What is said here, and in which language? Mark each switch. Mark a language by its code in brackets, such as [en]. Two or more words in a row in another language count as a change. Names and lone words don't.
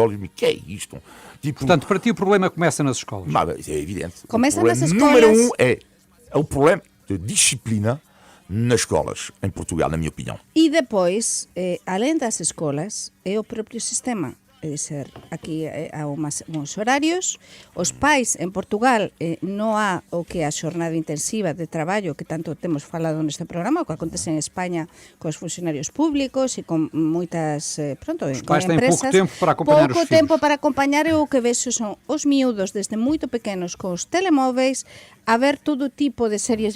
[pt] E me que é isto? Tipo, portanto, para ti o problema começa nas escolas. Mas é evidente. Começa o nas problema escolas. número 1 é o problema de disciplina nas escolas, em Portugal, na minha opinião. E depois, além das escolas, é o próprio sistema. [gl] É dizer, aquí há uns horarios, os pais en Portugal non há o que é a xornada intensiva de traballo que tanto temos falado neste programa, o que acontece en España cos funcionarios públicos e con moitas, [pt] Os [gl] con [pt] pais têm [gl] empresas. [pt] pouco tempo para acompanhar os [gl] Pouco [pt] filhos. [gl] tempo para acompañar, e o que vexo son os miúdos desde moito pequenos cos telemóveis a ver todo tipo de series